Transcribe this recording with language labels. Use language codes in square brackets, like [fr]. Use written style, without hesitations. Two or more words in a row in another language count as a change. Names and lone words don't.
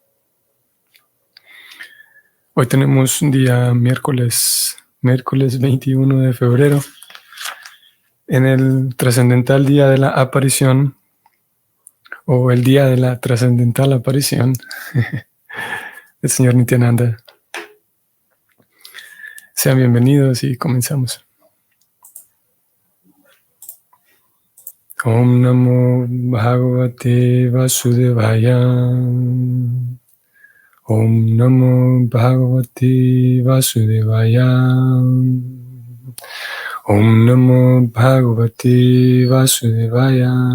[es] Hoy tenemos un día miércoles 21 de febrero, en el trascendental día de la aparición, o el día de la trascendental aparición del Señor Nityananda. Sean bienvenidos y comenzamos. [sa] Om Namo Bhagavate Vasudevaya. Om Namo Bhagavate Vasudevaya. Om Namo Bhagavate Vasudevaya.